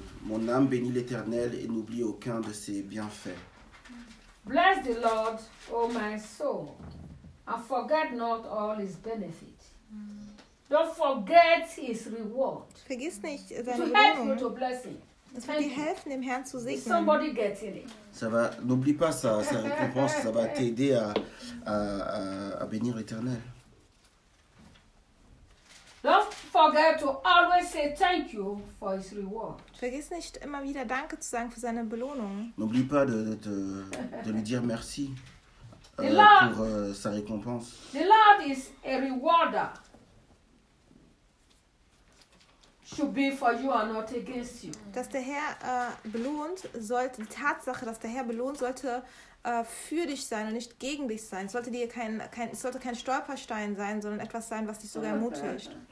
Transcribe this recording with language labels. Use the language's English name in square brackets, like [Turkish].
[French] Mon âme bénit l'Éternel et n'oublie aucun de ses bienfaits. [English] Bless the Lord, O my soul, and forget not all his benefits. Don't forget his reward. [German] Vergiss nicht seine Belohnung. [English] To help you to bless him. [German] Das wird dir helfen, dem Herrn zu segnen. [English] Somebody gets it. [French] Ça va, n'oublie pas ça, sa récompense, ça va t'aider à bénir l'Éternel. [English] Don't forget to always say thank you for his reward. [German] Vergiss nicht immer wieder Danke zu sagen für seine Belohnung. [French] N'oublie pas de lui dire merci pour sa récompense. [English] The Lord is a rewarder. Should be for you and not against you. [German] Dass der Herr belohnt sollte, die Tatsache, dass der Herr belohnt sollte, für dich sein und nicht gegen dich sein. Es sollte dir kein Stolperstein sein, sondern etwas sein, was dich sogar ermutigt.